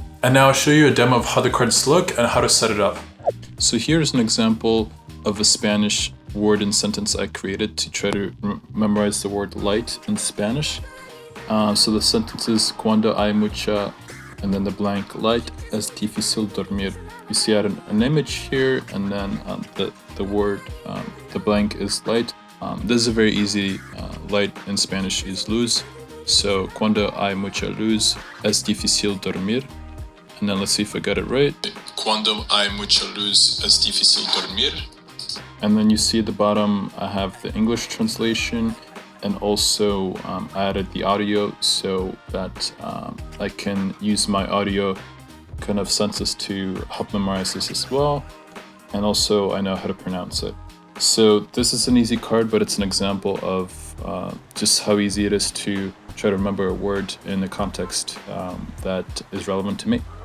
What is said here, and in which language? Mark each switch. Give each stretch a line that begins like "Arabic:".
English: And now I'll show you a demo of how the cards look and how to set it up. So here's an example of a Spanish word and sentence I created to try to memorize the word light in Spanish. So the sentence is
Spanish: cuando hay mucha,
English: and then the blank, light
Spanish: es difícil dormir.
English: You see I had an image here, and then the word, the blank is light. This is a very easy, light in Spanish is luz.
Spanish: So, cuando hay mucha luz, es difícil dormir.
English: And then let's see if I got it right.
Spanish: Cuando hay mucha luz, es difícil dormir.
English: And then you see at the bottom, I have the English translation, and also I added the audio so that I can use my audio kind of senses to help memorize this as well. And also I know how to pronounce it. So this is an easy card, but it's an example of just how easy it is to try to remember a word in a context that is relevant to me.